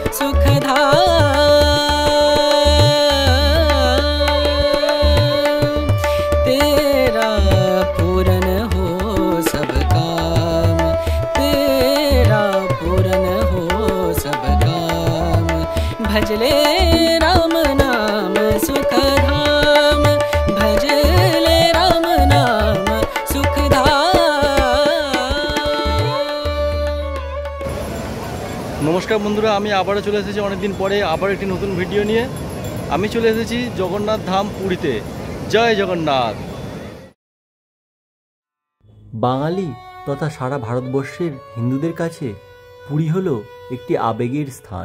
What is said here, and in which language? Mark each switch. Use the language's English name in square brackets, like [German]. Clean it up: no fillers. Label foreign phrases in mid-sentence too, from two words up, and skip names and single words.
[Hindi] सुखधाम तेरा पूरन हो सब काम तेरा पूरन हो सब काम भजले राम नाम सुखधाम भजले राम नाम सुखधाम। [Bangla] নমস্কার বন্ধুরা আমি আবারও চলে এসেছি অনেকদিন পরে আবার একটি নতুন ভিডিও নিয়ে। আমি চলে এসেছি জগন্নাথ ধাম পুরীতে। জয় জগন্নাথ। বাঙালি তথা সারা ভারতবর্ষের হিন্দুদের কাছে পুরী হলো একটি আবেগের স্থান।